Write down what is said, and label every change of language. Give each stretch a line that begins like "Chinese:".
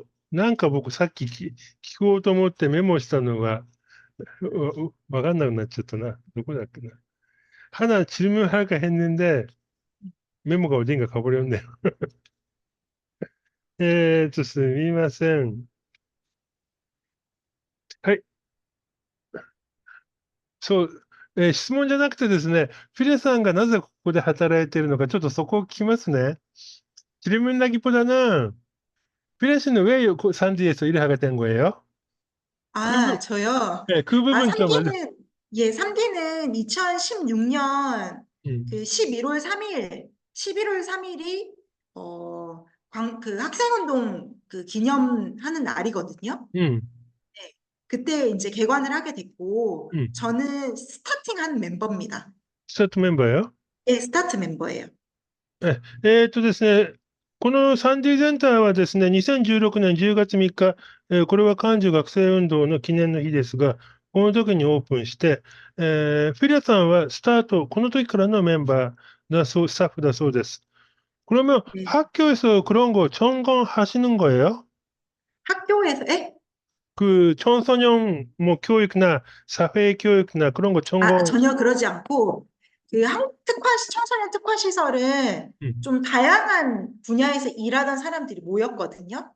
Japanese: なんか僕さっき聞こうと思ってメモしたのが、わかんなくなっちゃったな。どこだっけな。
Korean: 하나 질문할까 했는데 메모가 어딘가 가버렸네요.
Japanese: すみません。はい。そう、質問じゃなくてですね、フィレさんがなぜここで働いているのか、ちょっとそこを聞きますね。
Korean: 질문 나기보다는 피레 씨는 왜 산디에서 일을 하게 된 거예요? 아, 저요? 네, 그 아, 부분 좀 알려. 3D는 2016년 음, 11월 3일, 11월 3일이 학생운동 기념하는 날이거든요. 음, 네. 그때 이제 개관을 하게 됐고, 음. 저는 스타팅한 멤버입니다. 스타트 멤버예요? 예, 스타트 멤버예요.
Japanese: ですね、このサンディセンターはですね、2016年10月3日、これは漢字学生運動の記念の日ですが、この時にオープンして、フィリアさんはスタート、この時からのメンバースタッフだそうです。
Korean: 그러면 네. 학교에서 그런 거 전공하시는 거예요? 학교에서, 에? 그 청소년 뭐 교육이나 사회 교육이나 그런 거 아, 전공, 전혀 그러지 않고 청소년 특화 시설은 음, 좀 다양한 분야에서 일하던 사람들이 모였거든요.